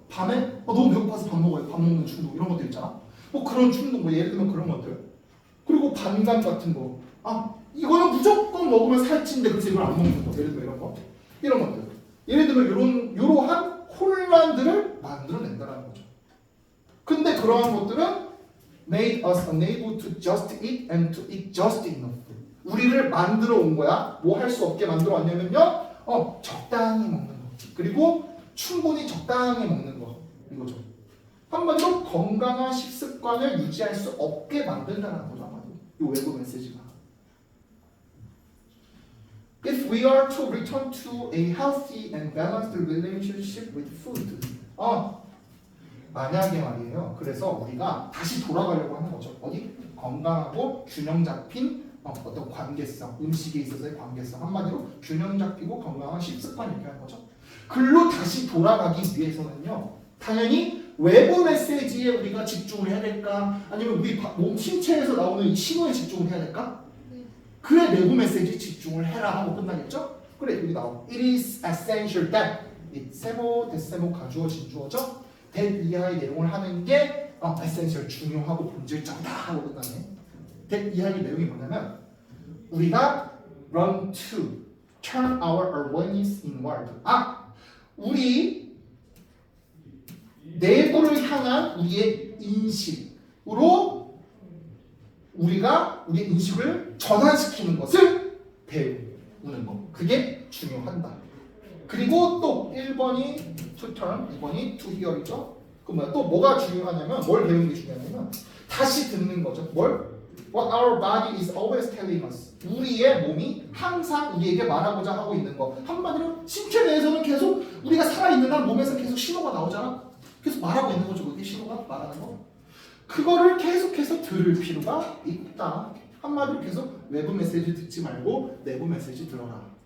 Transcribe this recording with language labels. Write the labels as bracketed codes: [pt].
[ko] 밤에 너무 배고파서 밥 먹어요. 밥 먹는 충동, 이런 것들 있잖아. 뭐 그런 충동, 뭐 예를 들면 그런 것들. 그리고 반감 같은 거. 이거는 무조건 먹으면 살찐데 그래서 이걸 안 먹는 거. 예를 들면 이런 거. 이런 것들. 예를 들면 이러한 혼란들을 만들어낸다는 거죠. 근데 그러한 것들은 [en] made us unable to just eat and to eat just enough. [ko] 우리를 만들어 온 거야. 뭐 할 수 없게 만들어 왔냐면요, 적당히 먹는 거. 그리고 충분히 적당히 먹는 거. 이거죠. 한마디로 건강한 식습관을 유지할 수 없게 만든다는 거죠. 한마디로. 이 외부 메시지가. [en] If we are to return to a healthy and balanced relationship with food. [ko] 만약에 말이에요. 그래서 우리가 다시 돌아가려고 하는 거죠. 어디? 건강하고 균형 잡힌 어떤 관계성, 음식에 있어서의 관계성. 한마디로 균형 잡히고 건강한 식습관 이렇게 하는 거죠. 글로 다시 돌아가기 위해서는요, 당연히 외부 메시지에 우리가 집중을 해야 될까? 아니면 우리 몸 신체에서 나오는 이 신호에 집중을 해야 될까? 그래, 내부 메시지에 집중을 해라 하고 끝나겠죠? 그래, 여기 나와. [en] It is essential that. [ko] 세모, 대세모, 가주어, 진주어죠? that 이하의 내용을 하는 게 essential, 중요하고 본질적이다 하고 끝나네. that 이하의 내용이 뭐냐면, 우리가 [en] run to, turn our awareness inward. [ko] 우리 내부를 향한 우리의 인식으로 우리가 우리의 인식을 전환시키는 것을 배우는 거. 그게 중요하다. 그리고 또 1번이 to turn, 2번이 to hear이죠. 그럼 뭐야? 또 뭐가 중요하냐면 뭘 배우는 게 중요하냐면 다시 듣는 거죠. 뭘? [en] What our body is always telling us. [ko] 우리의 몸이 항상 우리에게 말하고자 하고 있는 거. 한마디로 신체 내에서는 계속 우리가 살아있는 한 몸에서 계속 신호가 나오잖아. 계속 말하고 있는 거죠. 그게 신호가 말하는 거. 그거를 계속해서 들을 필요가 있다. 한마디로 계속 외부 메시지 듣지 말고 내부 메시지 들어라.